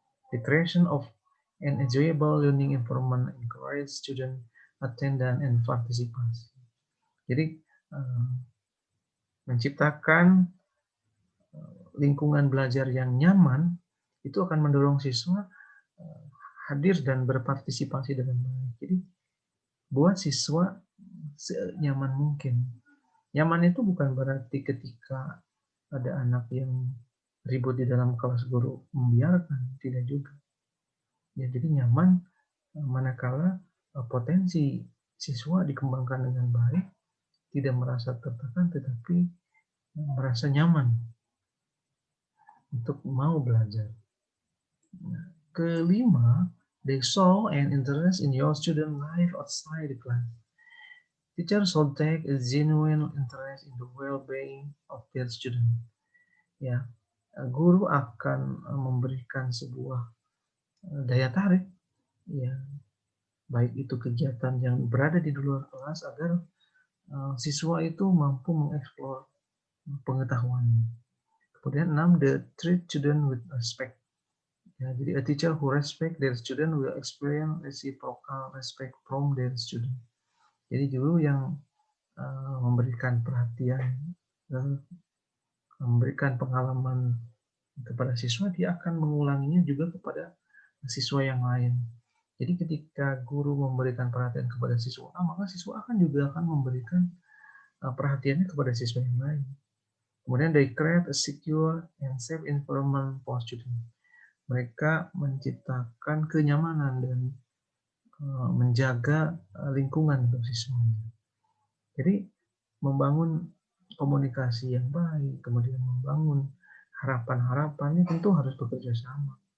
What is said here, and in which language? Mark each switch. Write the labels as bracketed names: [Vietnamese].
[English] The creation of an enjoyable learning environment encourage student attendance and participation. [Indonesian] Jadi menciptakan lingkungan belajar yang nyaman itu akan mendorong siswa hadir dan berpartisipasi dengan baik. Jadi buat siswa senyaman mungkin. Nyaman itu bukan berarti ketika ada anak yang ribut di dalam kelas guru membiarkan, tidak juga. Ya, jadi nyaman manakala potensi siswa dikembangkan dengan baik, tidak merasa tertekan tetapi merasa nyaman untuk mau belajar. Nah, kelima, [English] they saw an interest in your student life outside the class. Teachers should take a genuine interest in the well-being of their student. [Indonesian] Ya, guru akan memberikan sebuah daya tarik, ya, baik itu kegiatan yang berada di luar kelas agar siswa itu mampu mengeksplor pengetahuannya. Kemudian [English] 6, the treat student with respect. [Indonesian] Ya, jadi [English] a teacher who respect their student will experience reciprocal respect from their student. [Indonesian] Jadi guru yang memberikan perhatian dan memberikan pengalaman kepada siswa, dia akan mengulanginya juga kepada siswa yang lain. Jadi ketika guru memberikan perhatian kepada siswa A, maka siswa akan juga akan memberikan perhatiannya kepada siswa yang lain. Kemudian [English] they create a secure and safe environment for students. [Indonesian] Mereka menciptakan kenyamanan dan menjaga lingkungan untuk siswanya. Jadi membangun komunikasi yang baik, kemudian membangun harapan-harapannya tentu harus bekerja sama.